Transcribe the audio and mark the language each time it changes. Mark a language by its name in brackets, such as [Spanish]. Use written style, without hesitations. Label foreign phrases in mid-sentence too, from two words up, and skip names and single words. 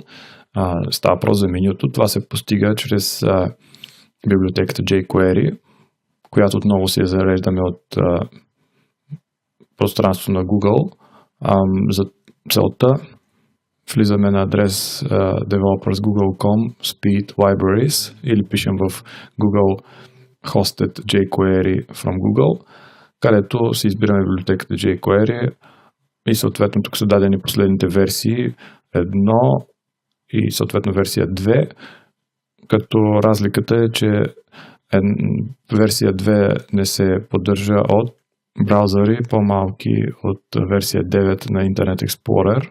[Bulgarian] Става въпрос за менюто. Това се постига чрез библиотеката jQuery, която отново си я зареждаме от пространство на Google. За целта влизаме на адрес developers.google.com speed libraries или пишем в [English] Google hosted jQuery from Google, [Bulgarian] където си избираме библиотеката jQuery и съответно тук са дадени последните версии 1 и съответно версия 2, като разликата е, че версия 2 не се поддържа от браузъри по-малки от версия 9 на Internet Explorer.